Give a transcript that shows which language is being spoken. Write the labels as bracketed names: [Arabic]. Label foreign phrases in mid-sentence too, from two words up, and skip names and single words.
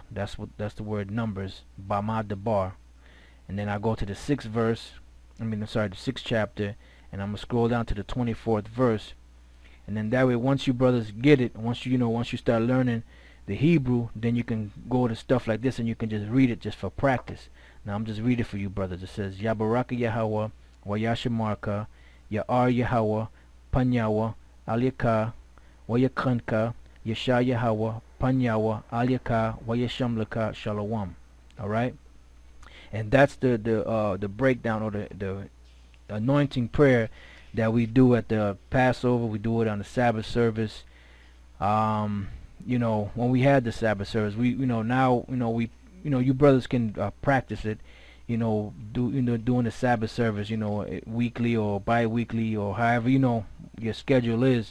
[English] That's the word Numbers, Bama Debar. And then I go to the 6th verse. I mean, sorry, the 6th chapter, and I'm gonna scroll down to the 24th verse. And then that way, once you brothers get it, once you, once you start learning the Hebrew, then you can go to stuff like this and you can just read it just for practice. Now I'm just reading for you brothers. It says [Hebrew] יברכך יהוה וישמרך יאר יהוה פניו אליך ויחנך ישא יהוה פניו אליך וישם לך שלום. [English] Alright? And that's the breakdown, or the anointing prayer that we do at the Passover. We do it on the Sabbath service. You know, when we had the Sabbath service, we, now, you brothers can practice it, doing the Sabbath service, weekly or bi-weekly, or however, your schedule is.